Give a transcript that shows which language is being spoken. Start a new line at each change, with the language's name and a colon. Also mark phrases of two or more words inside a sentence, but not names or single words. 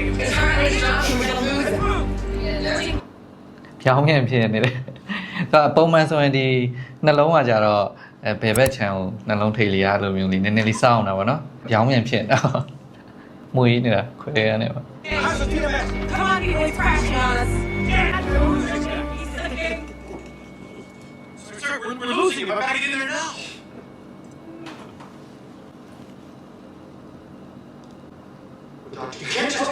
Burmese: ပြောင်းပြန်ဖြစ်နေတယ်ဒါပုံမှန်ဆိုရင်ဒီနှလုံးကကြတော့ဘယ်ဘက်ခြမ်းကိုနှလုံးထိပ်လေးရလိုမျိုးလေးနည်းနည်းလေးစောင်းတာပေါ့နော်ပြောင်းပြန်ဖြစ်တော့မွေးနေတာခွဲရနေပါ
English: Come on, you boys, crashing on us. Sir, we're losing him. I gotta get in there now. Doctor, you can't just...